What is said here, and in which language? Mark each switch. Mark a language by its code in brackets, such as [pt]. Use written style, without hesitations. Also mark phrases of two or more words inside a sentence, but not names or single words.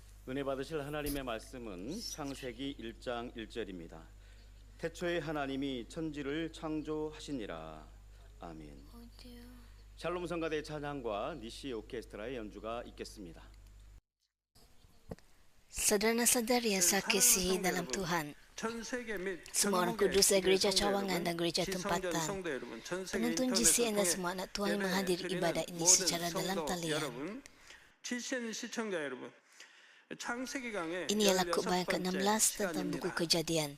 [ko] 은혜 받으실 하나님의 말씀은 창세기 1장 1절입니다. 태초에 하나님이 천지를 창조하시니라. 아멘. 샬롬 성가대 찬양과 니시 오케스트라의 연주가 있겠습니다. [ms] Saudara-saudari yang saya kasihi dalam Tuhan, semua orang kudus dari gereja cawangan dan gereja tempatan, penonton GCN dan semua anak Tuhan yang menghadiri ibadah ini secara dalam talian. Ini ialah khutbah yang ke-16 tentang buku Kejadian.